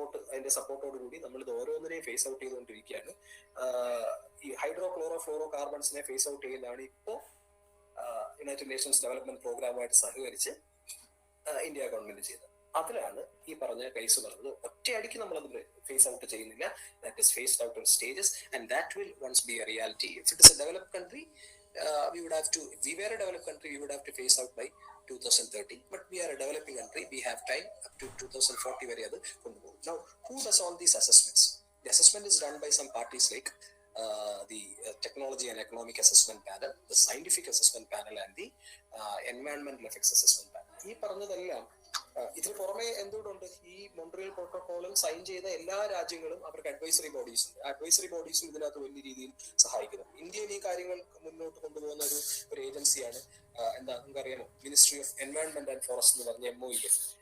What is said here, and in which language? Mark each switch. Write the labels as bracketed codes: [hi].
[ml] അതിന്റെ സപ്പോർട്ടോടുകൂടി നമ്മൾ ഇത് ഓരോന്നിനെയും ഫേസ് ഔട്ട് ചെയ്തുകൊണ്ടിരിക്കുകയാണ്. ഈ hydro chloro fluoro കാർബൺസിനെ face out ചെയ്യുന്നതാണ് ഇപ്പോൾ യുണൈറ്റഡ് നേഷൻസ് ഡെവലപ്മെന്റ് പ്രോഗ്രാമുമായിട്ട് സഹകരിച്ച് ഇന്ത്യ ഗവൺമെന്റ് ചെയ്തത്. അതിലാണ് ഈ പറഞ്ഞ കേസ് പറഞ്ഞത്. ഒറ്റയടിക്ക് നമ്മളത് ഫേസ് ഔട്ട് ചെയ്യുന്നില്ല. [en] That is phased out in stages and that will once be a reality. If it is a developed country, we would have to, if we were a developed country, we would have to phase out by 2030. But we are a developing country. We have time up to 2040 [ml] വരെ അത് കൊണ്ടുപോകും. [en] Now, who does all these assessments? The assessment is done by some parties like the Technology and Economic Assessment Panel, the Scientific Assessment Panel, and the Environmental Effects Assessment Panel. [ml] ഈ പറഞ്ഞതെല്ലാം ഇതിന് പുറമെ എന്തുകൊണ്ടുണ്ട്, ഈ Montreal പ്രോട്ടോകോളിൽ sign ചെയ്ത എല്ലാ രാജ്യങ്ങളും അവർക്ക് advisory bodies ഉണ്ട്. അഡ്വൈസറി ബോഡീസും ഇതിനകത്ത് വലിയ രീതിയിൽ സഹായിക്കുന്നു. ഇന്ത്യയിൽ ഈ കാര്യങ്ങൾ മുന്നോട്ട് കൊണ്ടുപോകുന്ന ഒരു ഏജൻസിയാണ് എന്താ നിങ്ങൾക്കറിയാമോ, ministry of environment and forest എന്ന് പറഞ്ഞ MOEF.